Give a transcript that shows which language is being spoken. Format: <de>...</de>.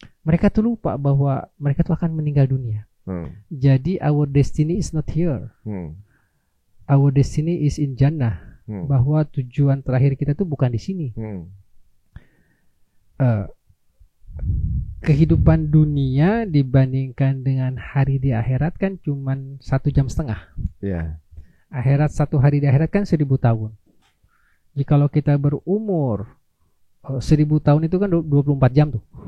<id>Mereka tuh lupa bahwa mereka tuh akan meninggal dunia.</id> <en>Jadi our destiny is not here. Our destiny is in Jannah.</en> <id>Bahwa tujuan terakhir kita tuh bukan di sini. Kehidupan dunia dibandingkan dengan hari di akhirat kan cuman 1,5 jam. Akhirat 1 hari di akhirat kan 1000 tahun. Jikalau kita berumur 1000 tahun itu kan 24 jam tuh.</id>